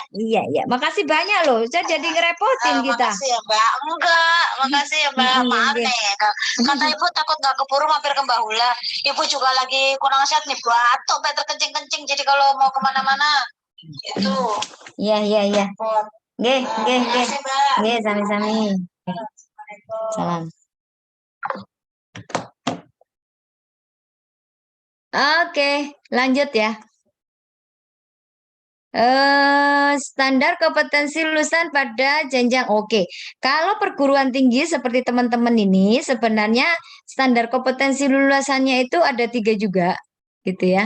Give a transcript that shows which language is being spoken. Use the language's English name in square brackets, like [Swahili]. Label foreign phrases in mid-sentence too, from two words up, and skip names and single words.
[Indonesian] Iya, iya. Makasih banyak loh. Saya jadi ngerepotin kita. Makasih ya Mbak. Enggak, makasih ya Mbak. Maaf nih. Kata Ibu takut nggak keburu mampir ke Mbak Hula. Ibu juga lagi kurang sehat nih, batuk sampai terkencing-kencing. Jadi kalau mau kemana-mana itu. Iya, iya, iya. [Javanese] Nggih, nggih, nggih. Makasih Mbak. Nggih, sami-sami. [Indonesian] Salam. Oke, lanjut ya. Standar kompetensi lulusan pada jenjang oke. Kalau perguruan tinggi seperti teman-teman ini sebenarnya standar kompetensi lulusannya itu ada 3 juga, gitu ya.